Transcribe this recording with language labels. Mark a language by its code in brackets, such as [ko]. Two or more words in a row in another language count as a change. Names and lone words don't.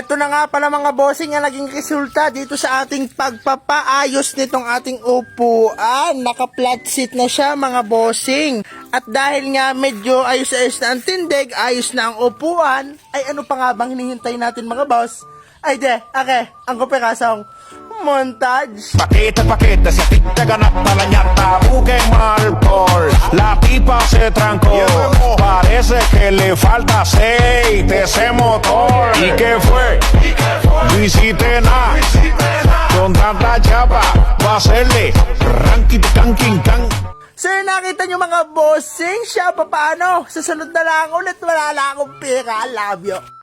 [tl] Eto na nga pala mga bossing ang naging resulta dito sa ating pagpapaayos nitong ating upuan. Naka-flat seat na siya mga bossing. At dahil nga medyo ayos-ayos na ang tindig, ayos na ang upuan, ay ano pa nga bang hinihintay natin mga boss? Ay ang kupirasong montage. [es] Paquete, se te ganaste la ñata, busquen alcohol. La tipa se trancó, parece que le falta aceite ese motor. ¿Y qué fue? No hiciste nada, con tanta chapa, va a hacerle ranking, tanking, tan. [tl] Sir, nakita nyo mga bossing, siya paano? Sa sunod na lang ulit, wala na akong pera. [en] Love you.